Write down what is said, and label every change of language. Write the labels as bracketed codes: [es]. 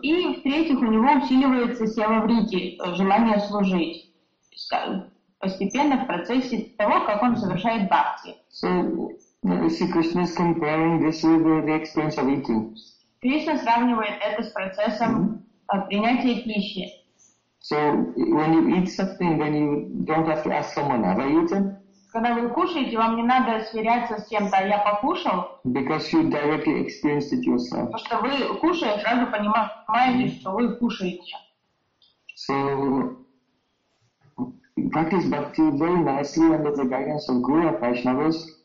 [ru] И в-третьих, у него усиливается севаврити, желание служить, постепенно в процессе того, как он совершает бхакти. Кришна сравнивает это с процессом принятия пищи. [en] So when you eat something, then you don't have to ask someone, have I eaten? [ru] Когда вы кушаете, вам не надо сверяться с чем-то, я покушал. [en] Because you directly experienced it yourself. [ru] Потому что вы кушаете, сразу понимаете, что вы кушаете. [en] So practice bhakti very nicely under the guidance of Guru Vaishnavas.